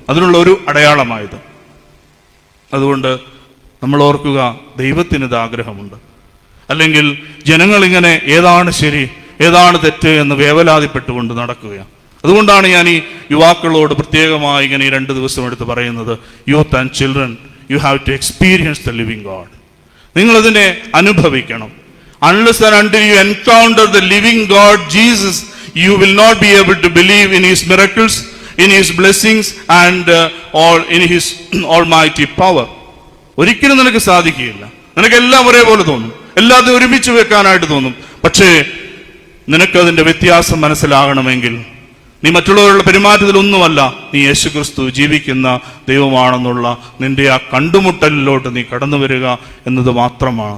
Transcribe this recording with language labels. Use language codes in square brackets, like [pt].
[ml] അതിനുള്ള ഒരു അടയാളമായത്. അതുകൊണ്ട് നമ്മൾ ഓർക്കുക, ദൈവത്തിന് ഇത് ആഗ്രഹമുണ്ട്. അല്ലെങ്കിൽ ജനങ്ങളിങ്ങനെ ഏതാണ് ശരി ഏതാണ് തെറ്റ് എന്ന് വേവലാതിപ്പെട്ടുകൊണ്ട് നടക്കുകയാണ്. അതുകൊണ്ടാണ് ഞാൻ ഈ യുവാക്കളോട് പ്രത്യേകമായി ഇങ്ങനെ ഈ 2 ദിവസം എടുത്ത് പറയുന്നത്, [en] Youth and children, you have to experience the living God. [ml] നിങ്ങളതിനെ അനുഭവിക്കണം. [en] Unless and until you encounter the living God Jesus, you will not be able to believe in his miracles, in his blessings and all in his almighty power. [ml] ഒരിക്കലും നിനക്ക് സാധിക്കുകയില്ല. നിനക്കെല്ലാം ഒരേപോലെ തോന്നും, എല്ലാത്തിനും ഒരുമിച്ച് വെക്കാനായിട്ട് തോന്നും. പക്ഷേ നിനക്കതിൻ്റെ വ്യത്യാസം മനസ്സിലാകണമെങ്കിൽ നീ മറ്റുള്ളവരുടെ പെരുമാറ്റത്തിലൊന്നുമല്ല, നീ യേശുക്രിസ്തു ജീവിക്കുന്ന ദൈവമാണെന്നുള്ള നിന്റെ ആ കണ്ടുമുട്ടലിലോട്ട് നീ കടന്നു വരിക എന്നത് മാത്രമാണ്.